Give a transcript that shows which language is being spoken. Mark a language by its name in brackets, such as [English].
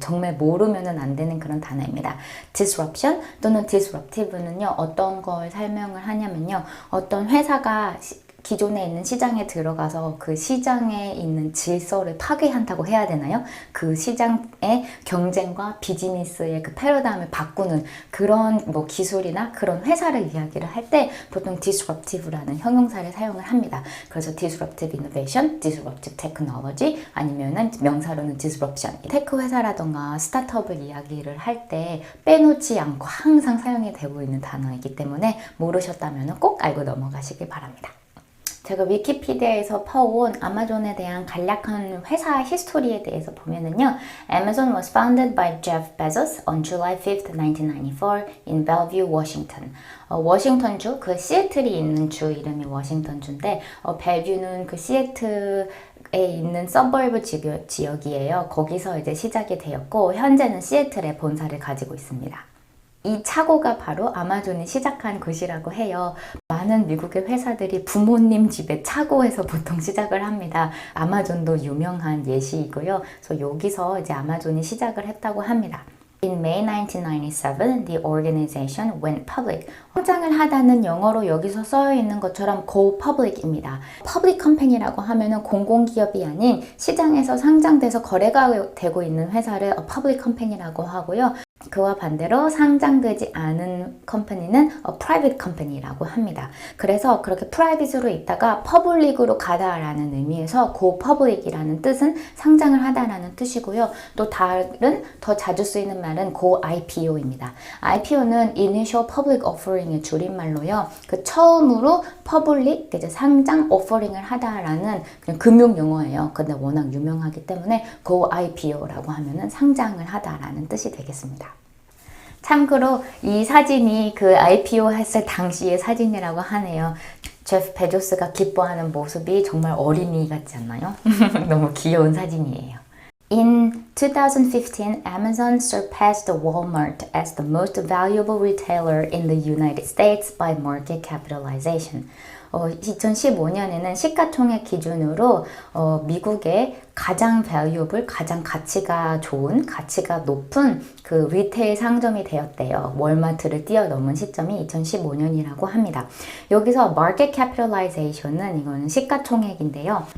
[Korean] 정말 모르면 안 되는 그런 단어입니다. Disruption 또는 Disruptive는요, 어떤 걸 설명을 하냐면요, 어떤 회사가 기존에 있는 시장에 들어가서 그 시장에 있는 질서를 파괴한다고 해야 되나요? 그 시장의 경쟁과 비즈니스의 그 패러다임을 바꾸는 그런 기술이나 그런 회사를 이야기를 할 때 보통 disruptive라는 형용사를 사용을 합니다. 그래서 disruptive innovation, disruptive technology, 아니면은 명사로는 disruption. 테크 회사라던가 스타트업을 이야기를 할 때 빼놓지 않고 항상 사용이 되고 있는 단어이기 때문에 모르셨다면 꼭 알고 넘어가시길 바랍니다. 제가 위키피디아에서 퍼온 아마존에 대한 간략한 회사 히스토리에 대해서 보면은요, [English] Amazon was founded by Jeff Bezos on July 5th, 1994 in Bellevue, Washington. [Korean] 워싱턴주, 그 시애틀이 있는 주 이름이 워싱턴주인데, 벨뷰는 그 시애틀에 있는 서버브 지역이에요. 거기서 이제 시작이 되었고, 현재는 시애틀에 본사를 가지고 있습니다. 이 차고가 바로 아마존이 시작한 곳이라고 해요. 많은 미국의 회사들이 부모님 집의 차고에서 보통 시작을 합니다. 아마존도 유명한 예시이고요. 그래서 여기서 이제 아마존이 시작을 했다고 합니다. [English] In May 1997, the organization went public. [Korean] 성장을 하다는 영어로 여기서 쓰여 있는 것처럼 go public입니다. public company라고 하면은 공공기업이 아닌 시장에서 상장돼서 거래가 되고 있는 회사를 public company라고 하고요. 그와 반대로 상장되지 않은 컴퍼니는 private company라고 합니다. 그래서 그렇게 private로 있다가 public으로 가다라는 의미에서 go public이라는 뜻은 상장을 하다라는 뜻이고요. 또 다른 더 자주 쓰이는 말은 go IPO입니다. IPO는 initial public offering의 줄임말로요. 그 처음으로 public, 이제 상장 offering을 하다라는 그냥 금융 용어예요. 근데 워낙 유명하기 때문에 go IPO라고 하면은 상장을 하다라는 뜻이 되겠습니다. 참고로 이 사진이 그 IPO 했을 당시의 사진이라고 하네요. 제프 베조스가 기뻐하는 모습이 정말 어린이 같지 않나요? 너무 귀여운 사진이에요. [English] In 2015, Amazon surpassed Walmart as the most valuable retailer in the United States by market capitalization. [Korean] 2015년에는 시가총액 기준으로 미국의 가장 valuable, 가장 가치가 좋은, 가치가 높은 그 리테일 상점이 되었대요. 월마트를 뛰어넘은 시점이 2015년이라고 합니다. 여기서 market capitalization은 이거는 시가총액인데요.